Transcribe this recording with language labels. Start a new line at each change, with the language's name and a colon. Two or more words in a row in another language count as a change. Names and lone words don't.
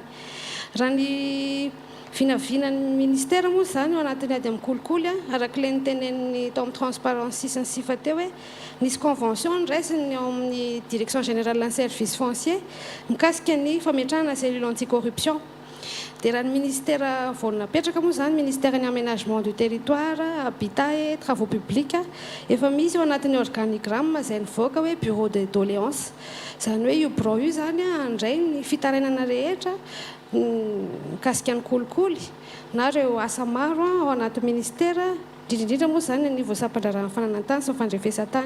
Malagasy: Raha ny vinavinan'ny ministera moa zany ao anatin'ny ady amin'ny kolikoly arak'ilay nitenen'ny tao amin'ny transparency sy ny sifa teo hoe nisy convention niraisiny ao amin'ny
French: direction générale
Malagasy: ny
French: service foncier
Malagasy: mikasika ny fametrahana
French: cellule anti-corruption.
Malagasy: Dia raha ny ministera vao napetraka moa zany ministera ny
French: aménagement du territoire, habitat et travaux publics
Malagasy: efa misy ao anatin'ny organigramme izay nivoaka hoe
French: bureau de doléance.
Malagasy: Zany hoe io bureau io zany handray ny fitarainana rehetra mikasika ny kolikoly na ireo asa maro ao anaty ministera indrindrindrindra moa zany anivon'ny sampandrarahan'ny fananantany sy ny fandrefesantany.